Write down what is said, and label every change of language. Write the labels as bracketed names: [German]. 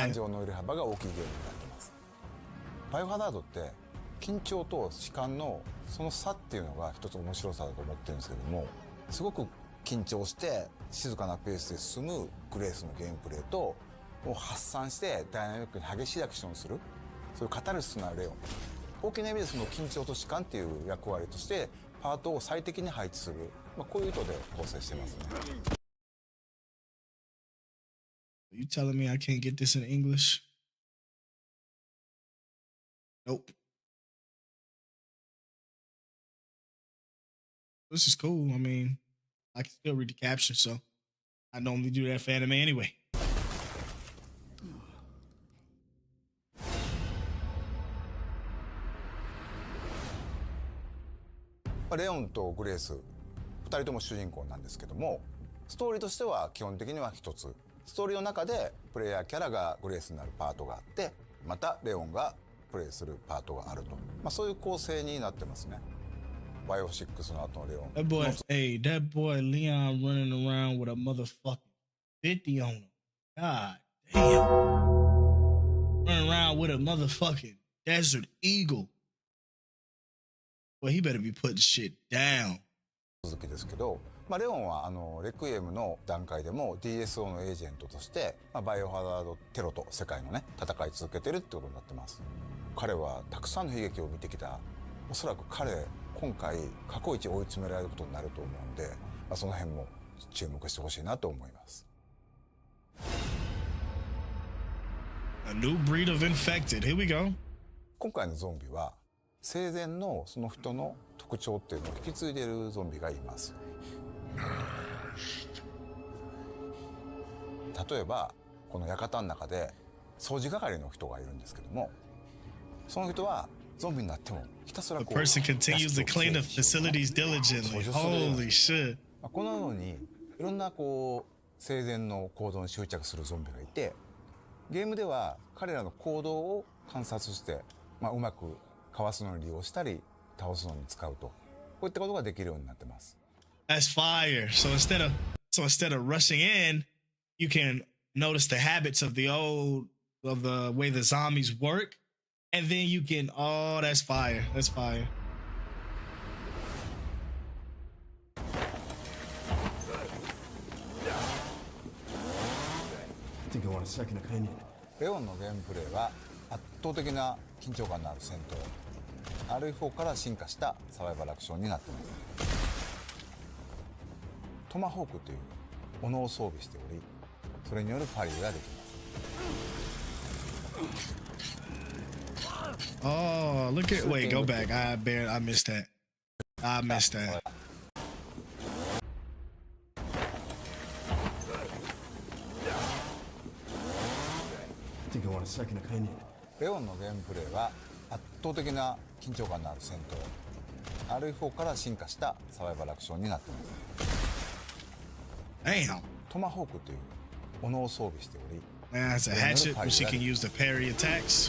[Japanese] 感情の揺れ幅が大きいゲームになってます。バイオハザードって緊張と弛緩のその差っていうのが一つ面白さだと思ってるんですけども、すごく緊張して静かなペースで進むグレースのゲームプレイと、もう発散してダイナミックに激しいアクションをする、そういうカタルシスなレオン、大きな意味でその緊張と弛緩っていう役割としてパートを最適に配置する、こういう意図で構成してますね。 [English] You telling me I can't get this in English? Nope. This is cool. I mean, I can still read the caption, so I normally do that for anime anyway. [Japanese] レオンとグレース2人とも主人公なんですけども、ストーリーとしては基本的には一つ、ストーリーの中でプレイヤーキャラがグレースになるパートがあって、またレオンがプレイするパートがあると、そういう構成になってますね。バイオ6の後のレオン。 [English] That boy, hey, that boy Leon running around with a motherfucking 50 on him. God damn. Running around with a motherfucking Desert Eagle. Well, he better be putting shit down. [Japanese] 続きですけど、レオンはレクイエムの段階でも DSO のエージェントとして、バイオハザードテロと世界のね戦い続けてるってことになってます。彼はたくさんの悲劇を見てきた。おそらく彼今回過去一追い詰められることになると思うんで、その辺も注目してほしいなと思います。 [English] A new breed of infected. Here we go. [Japanese] 今回のゾンビは生前のその人の特徴っていうのを引き継いでいるゾンビがいます。例えばこの館の中で掃除係の人がいるんですけども、その人はゾンビになってもひたすら [English] A こう person continues to clean the facilities diligently. Holy shit. [Japanese] このようにいろんなこう生前の行動に執着するゾンビがいて、ゲームでは彼らの行動を観察して、うまくかわすのに利用したり倒すのに使うと、こういったことができるようになってます。 [English] That's fire. So instead of rushing in, you can notice the habits of the way the zombies work, and then you can, oh, that's fire. That's fire. I think I want a second opinion. [Japanese] レオンのゲームプレイは圧倒的な緊張感のある戦闘、RE4 から進化したサバイバルアクションになっています。トマホークという斧を装備しており、それによるパリができます。 [English] Oh, look at, wait, go back. I missed that. I missed that. I think I want a second opinion. [Japanese] レオンのゲームプレイは圧倒的な緊張感のある戦闘、RE4 から進化したサバイバルアクションになっています。 [English] Damn. [Japanese] トマホークという斧を装備しており、 [English] Man, that's a hatchet, but she can use the parry attacks.